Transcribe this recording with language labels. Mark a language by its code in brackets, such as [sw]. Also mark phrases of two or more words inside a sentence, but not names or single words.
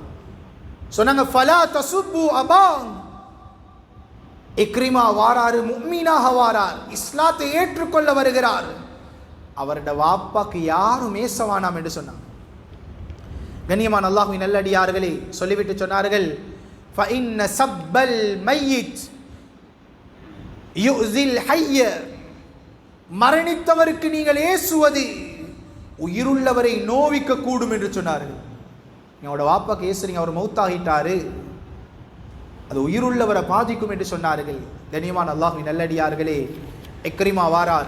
[ta] சொன்னாங்க, [ar] فلا تسبوا أباه, [ta] இக்ரிமா வாராரு, முஃமினாக வாரார், இஸ்லாத்தை ஏற்றுக்கொள்ள வருகிறார். அவருடைய வாப்பாக்கு யாரும் மேசவானாம் என்று சொன்னாங்க. கண்ணியமான அல்லாஹ்வின் நல்லடியார்களே, சொல்லிவிட்டு சொன்னார்கள், [ar] فَإِنَّ سَبَّ الْمَيِّتِ يُؤْذِي الْحَيَّ, [ta] மரணித்தவருக்கு நீங்கள் ஏசுவது உயிருள்ளவரை நோவிக்க கூடும் என்று சொன்னார்கள். என்னோட வாப்பாக்கு ஏசுறீங்க, அவர் மௌத்தாகிட்டாரு, அது உயிருள்ளவரை பாதிக்கும் என்று சொன்னார்கள். கண்ணியமான அல்லாஹ்வின் நல்லடியார்களே, இக்ரிமா வாரார்.